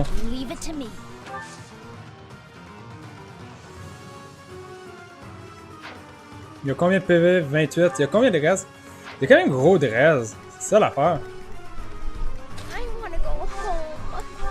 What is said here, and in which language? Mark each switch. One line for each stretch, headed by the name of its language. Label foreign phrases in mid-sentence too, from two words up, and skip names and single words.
English: Leave it to me.
French: Il y a combien de PV? 28. Il y a combien de res? Il y a quand même gros de res. C'est ça l'affaire.
English: I want to go home.